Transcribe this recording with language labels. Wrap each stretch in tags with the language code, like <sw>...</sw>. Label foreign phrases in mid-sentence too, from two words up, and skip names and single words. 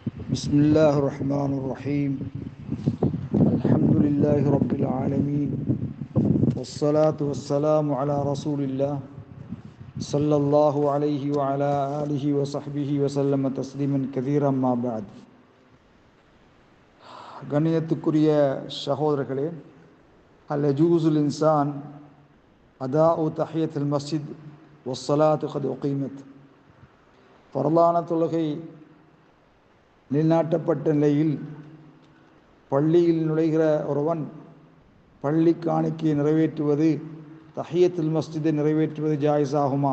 <ar>بسم الله الرحمن الرحيم الحمد لله رب العالمين والصلاة والسلام على رسول الله صلى الله عليه وعلى آله وصحبه وسلم تسليما كثيرا ما بعد.</ar> <ta>கண்ணியத்துக்குரிய சகோதரர்களே,</ta> <ar>هل يجوز للإنسان أداء تحية المسجد والصلاة قد أقيمت.</ar> <ta>பரலான தொழுகை நிலைநாட்டப்பட்ட நிலையில் பள்ளியில் நுழைகிற ஒருவன் பள்ளி காணிக்கையை நிறைவேற்றுவது,</ta> <ar>تحية المسجد</ar> <ta>நிறைவேற்றுவது ஜாயிஸ் ஆகுமா?</ta>